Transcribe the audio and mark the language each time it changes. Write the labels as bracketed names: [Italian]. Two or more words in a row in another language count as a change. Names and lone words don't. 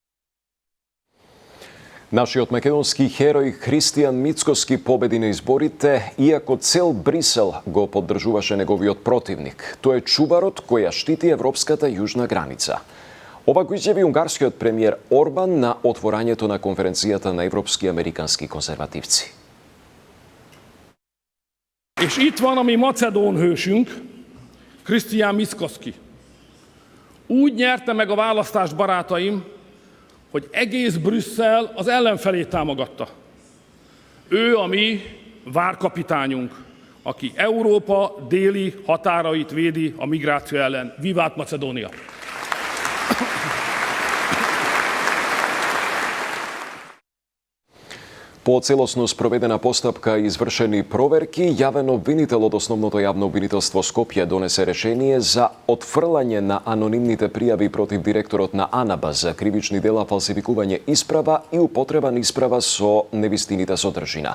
[Macedonian] Нашиот македонски херој Христијан Мицкоски победи на изборите, иако цел Брисел го поддржуваше неговиот противник. Тој е чуварот кој ја штити европската јужна граница. Ова го изјави унгарскиот премиер Орбан на отворањето на конференцијата на европски американски конзервативци. [Hungarian] És itt van a mi macedón hősünk, Hrisztián Mickoszki. Úgy nyerte meg a választást, barátaim, hogy egész Brüsszel az ellenfelét támogatta. Ő a mi várkapitányunk, aki Európa déli határait védi a migráció ellen. Vivát Macedónia! [Macedonian] По целосно спроведена постапка и извршени проверки, јавен обвинител од основното јавно обвинителство Скопје донесе решение за отфрлање на анонимните пријави против директорот на АНАБА за кривични дела, фалсификување исправа и употреба на исправа со невистинита содржина.